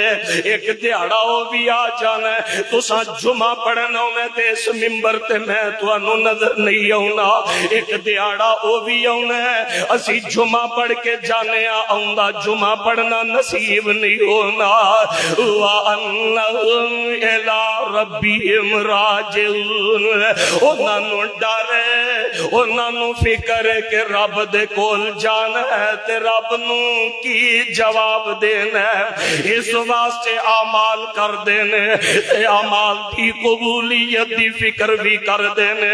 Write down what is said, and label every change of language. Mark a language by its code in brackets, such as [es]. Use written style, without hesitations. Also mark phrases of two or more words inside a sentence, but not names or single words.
[pa] ایک دیہاڑا او بھی آ جانا، تساں جمعہ پڑھن آونا تے اس منبر تے میں تہانوں نظر نہیں آونا. ایک دیہاڑا او بھی آونا، اسی جمعہ پڑھ کے جانے آوندا، جمعہ پڑھنا نصیب نہیں ہونا. [ar] وأنهم إلى ربهم راجعون. [pa] انہاں نوں ڈر ہے، انہاں نوں فکر ہے کہ رب دے کول جانا ہے تے رب نوں کی جواب دینا ہے. اس واسطے اعمال کر دینے، اعمال کی قبولیت کی فکر بھی کر دینے.